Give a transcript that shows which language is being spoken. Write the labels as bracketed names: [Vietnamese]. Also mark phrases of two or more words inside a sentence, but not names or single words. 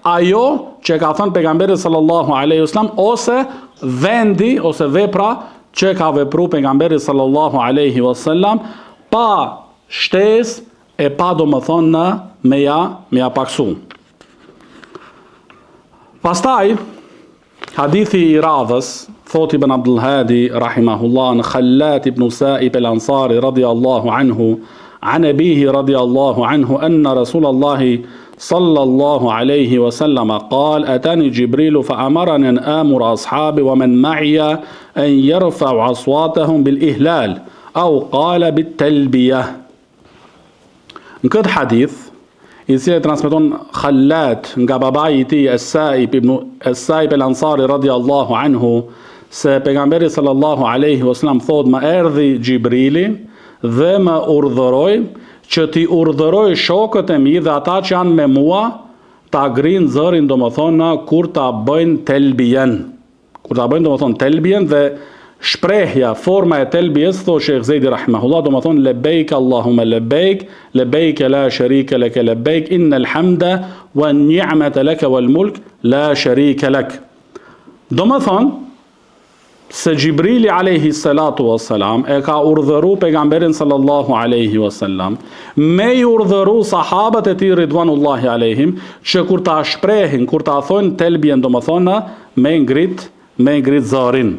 [Albanian] ajo që ka thënë pejgamberi [Arabic] صلى الله عليه وسلم, [Albanian] ose vendi ose vepra që ka vepru pejgamberi [Arabic] صلى الله عليه وسلم [Albanian] pa shtesë e pa domethënë me ja paksu. Pastaj hadithi i radhës thot Ibn Abdul Hadi [Arabic] rahimahullah në خلاد بن السائب الأنصاري رضي الله عنه عن أبيه رضي الله عنه أن رسول الله صلى الله عليه وسلم قال أتاني جبريل فأمرني أن آمر أصحابي ومن معي أن يرفعوا أصواتهم بالإهلال أو قال بالتلبية. [Albanian] Në këtë hadith, i cili transmeton Khallat nga babai i tij As-Sa'ib al-Ansari [Arabic] رضي الله عنه, [Albanian] se pejgamberi [Arabic] صلى الله عليه وسلم [Albanian] thot, më erdhi Gjibrili dhe më urdhëroi që ti urdhëroj shokët e mi dhe ata që janë me mua ta grinë zërin domethënë kur ta bëjnë telbien. Kur ta bëjnë domethënë telbien dhe shprehja, forma e telbies, thot Sheikh Zejdi rahimahullah, domethënë [Arabic] لبيك اللهم لبيك لبيك لا شريك لك لبيك إن الحمد والنعمة لك والملك لا شريك لك. [Albanian] Domethënë se Gjibrili [Arabic] عليه الصلاة والسلام [Albanian] e ka urdhëru pejgamberin [Arabic] صلى الله عليه وسلم [Albanian] me i urdhëru sahabët e tij [Arabic] رضوان الله عليهم [Albanian] që kur ta shprehin, kur ta thonë telbien domethënë me ngrit zërin.